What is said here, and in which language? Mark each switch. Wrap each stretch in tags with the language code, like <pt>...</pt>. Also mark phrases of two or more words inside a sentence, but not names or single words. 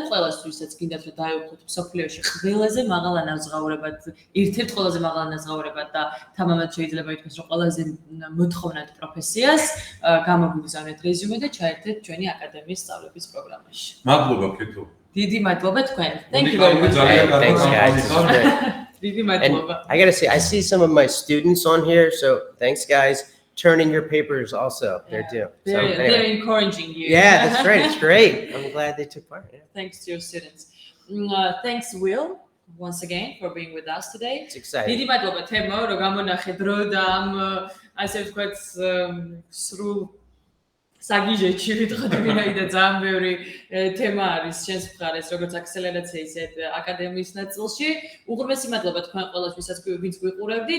<ka>ყველას, ვისაც გინდათ რომ დაეუფლოთ მსოფლიოში ყველაზე მაღალ ანაზღაურებად, ერთ-ერთ ყველაზე მაღალ ანაზღაურებად და თამამად შეიძლება ითქვას, რომ ყველაზე მოთხოვნად პროფესიას, გამოგიგზავნეთ რეზიუმე და ჩაერთეთ ჩვენი აკადემიის სწავლების პროგრამაში. მადლობა კეთო. დიდი მადლობა თქვენ.</ka> <en>Thank you very much. Thanks, guys. This is great.</en> <ka>დიდი</ka> <en>And</en> <ka>მადლობა.</ka> <en>I gotta say, I see some of my students on here, so thanks, guys. Turn in your papers also. They're due. So, anyway. They're encouraging you. Yeah, that's great. It's great. I'm glad they took part. Yeah. Thanks to your students. Thanks, Will, once again for being with us today. It's exciting.</en> <ka>დიდი მადლობა თემო, რომ გამონახე დრო და ამ ასე ვთქვათ სრულ საგიჟეთში ვიტყოდი, ვინაიდან ძალიან ბევრი თემა არის შენს მხარეს, როგორც აქსელერაცია, ისე აკადემიის ნაწილში. უღრმესი მადლობა თქვენ ყველას, ვინც გვიყურებდით.</ka>